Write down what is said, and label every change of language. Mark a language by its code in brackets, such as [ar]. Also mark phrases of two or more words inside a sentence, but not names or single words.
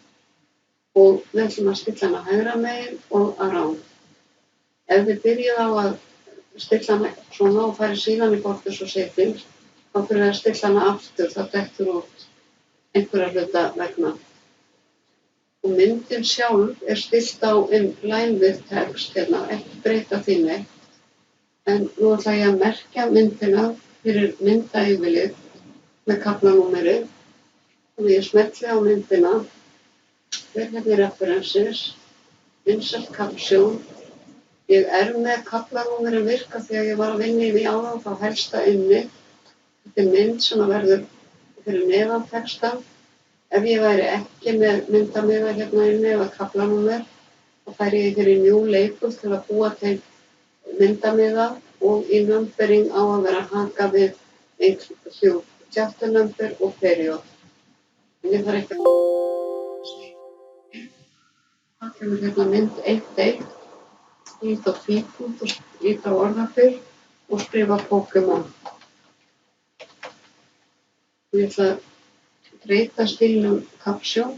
[is] Og við ætlum að stilla hana hægra megin og around. Ef þið byrjið á að stilla hana svona og farið síðan í Borders og Shapings, þá fyrir að stilla hana aftur, það dettur út einhverja hluta vegna. Og myndin sjálf er stillt á [en] line with text, [is] hérna, ekki breyta því neitt. En nú ætla ég að merkja myndina fyrir myndayfirlit með kaflanúmeri. Og ég smelli á myndina, fer hérna í References, Insert Caption. Ég er með kaflanúmeri virka því að ég var að vinna í því áðan, þá helst það inni. Þetta er mynd sem verður fyrir neðan textan. Ef ég væri ekki með myndamiða hérna inni eða kaflanúmer, þá færi ég hér í New Label til að búa til myndamiða og í numbering á að vera hakað við [en] chapter number [is] og period. En ég þarf ekki að það kemur hérna mynd 1.1, ít á tvípunkt og ít á orðabil og skrifa Pokémon. Ég ætla að breyta stílnum Caption.